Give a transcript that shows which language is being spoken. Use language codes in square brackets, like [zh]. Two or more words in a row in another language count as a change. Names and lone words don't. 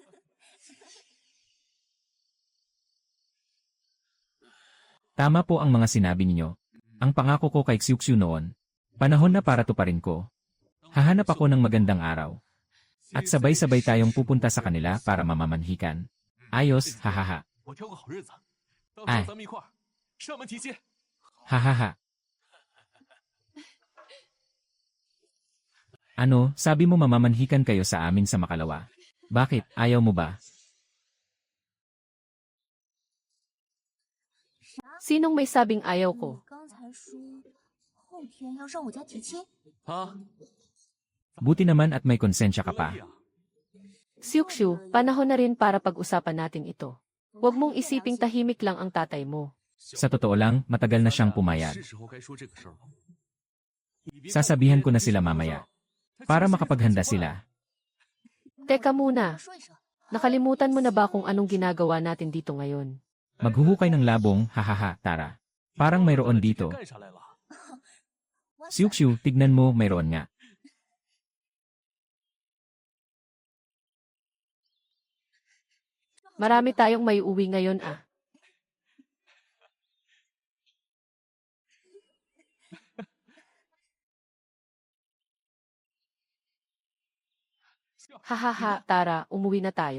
[tl] Tama po ang mga sinabi ninyo. Ang pangako ko kay Xiuxiu noon, panahon na para tuparin ko. Hahanap ako ng magandang araw. At sabay-sabay tayong pupunta sa kanila para mamamanhikan. Ayos, hahaha. [zh] 我挑个好日子，到时哎候咱们一块儿上门提亲。 Hahaha. [tl] Ano, sabi mo mamamanhikan kayo sa amin sa Makalawa? Bakit, ayaw mo ba? sinong may sabing ayaw ko? [zh] 刚才说后天要上我家提亲，啊， [tl] Buti naman at may konsensya ka pa. [zh] 可以啊。 [tl] Xiuxiu, panahon na rin para pag-usapan natin ito. Huwag mong isiping tahimik lang ang tatay mo. Sa totoo lang, matagal na siyang pumayag. [zh] 是时候该说这个事儿了。 [tl] Sasabihan ko na sila mamaya. Para makapaghanda sila. Teka muna, [zh] 说一声。 [tl] nakalimutan mo na ba kung anong ginagawa natin dito ngayon? Maghuhukay ng labong, hahaha, tara. Parang mayroon dito. [zh] 干啥来了？ [tl] Xiuxiu, tignan mo, mayroon nga. Marami tayong may uwi ngayon ah. Hahaha, tara, umuwi na tayo.